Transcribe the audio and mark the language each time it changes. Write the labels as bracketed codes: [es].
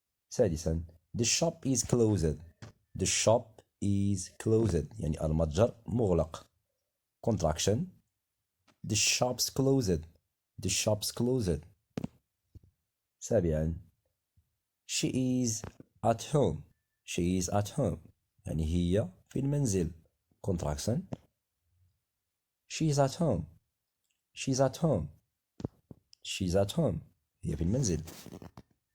[en] سادسا The shop is closed. The shop is closed، [ar] يعني المتجر مغلق. [en] Contraction The shop's closed. The shop's closed. سابعا She is at home. She is at home، [ar] يعني هي في المنزل. [en] Contraction She's at home. She's at home. She's at home، [ar] هي في المنزل.